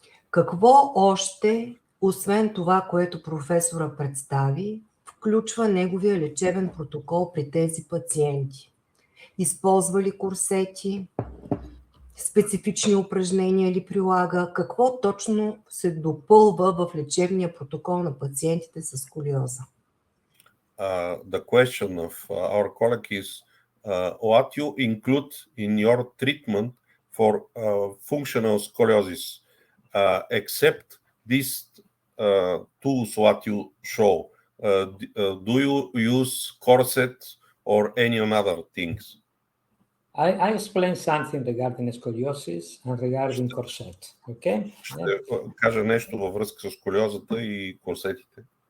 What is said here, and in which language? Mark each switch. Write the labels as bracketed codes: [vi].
[bg] Какво още, освен това, което професора представи, включва неговия лечебен протокол при тези пациенти? Използва ли курсети? Специфични упражнения ли прилага? Какво точно се допълва в лечебния протокол на пациентите с сколиоза? [en] The question of our colleague is what you include in your treatment for functional scoliosis, except these tools what you show. Do you use corsets or any other things? I explained something regarding scoliosis and regarding corset. Okay? [bg] Ще кажа нещо във връзка с сколиозата и корсетите.